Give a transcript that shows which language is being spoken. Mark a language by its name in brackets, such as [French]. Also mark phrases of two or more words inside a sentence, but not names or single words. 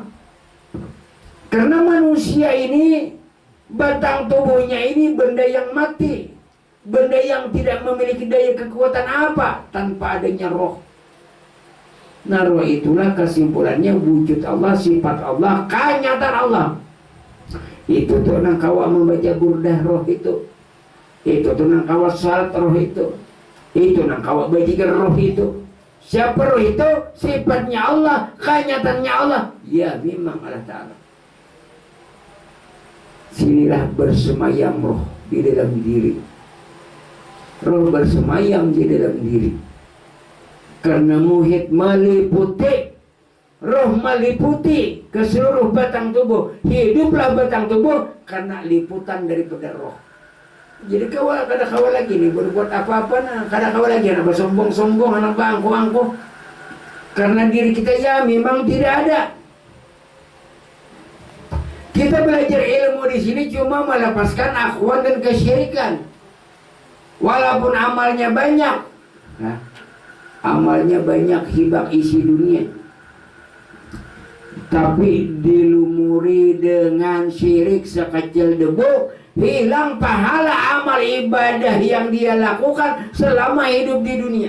[Indonesian] Karena manusia ini, batang tubuhnya ini benda yang mati, benda yang tidak memiliki daya kekuatan apa tanpa adanya roh. Nah, roh itulah kesimpulannya wujud Allah, sifat Allah, kenyataan Allah. [Banjar] Itu tuh nang kawa membaca burdah roh itu tuh nang kawa salat roh itu nang kawa bajikan roh itu. [Indonesian] Siapa roh itu? Sifatnya Allah, kenyataannya Allah. Ya memang Allah Ta'ala. Sinilah bersemayam roh di dalam diri. Roh bersemayam di dalam diri. Karena muhit meliputi, roh meliputi ke seluruh batang tubuh. Hiduplah batang tubuh karena liputan daripada roh. [Banjar] Jadi kada kawal lagi nih berbuat apa-apa, kada kawal lagi anak bersombong-sombong, anak bangku-angku. [Indonesian] Karena diri kita ya memang tidak ada. Kita belajar ilmu di sini cuma melepaskan akhwan dan kesyirikan. Walaupun amalnya banyak, amalnya banyak hibak isi dunia, tapi dilumuri dengan syirik sekecil debu, hilang pahala amal ibadah yang dia lakukan selama hidup di dunia.